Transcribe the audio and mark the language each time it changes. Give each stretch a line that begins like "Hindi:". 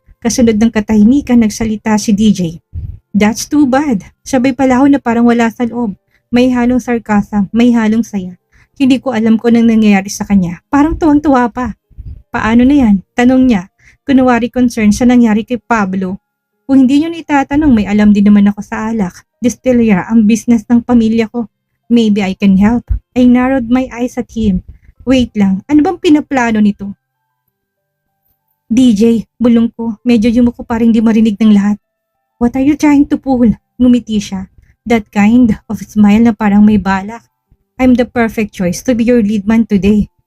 Filipino: Kasunod ng katahimikan nagsalita si DJ.
English: That's too bad.
Filipino: Sabay palaho na parang wala sa loob. May halong sarcasm, may halong saya. Hindi ko alam kung anong nangyayari sa kanya. Parang tuwang-tuwa pa. Paano na yan? Tanong niya. Kunwari concern sa nangyari kay Pablo. Kung hindi niyo itatanong, may alam din naman ako sa alak. Distillery ang business ng pamilya ko.
English: Maybe I can help. I narrowed my eyes at him.
Filipino: Wait lang, ano bang pinaplano nito? DJ, bulong ko. Medyo yumuko pa rin di marinig ng lahat.
English: What are you trying to pull?
Filipino: Ngumiti siya.
English: That kind of smile
Filipino: na parang may balak.
English: I'm the perfect choice to be your lead man today.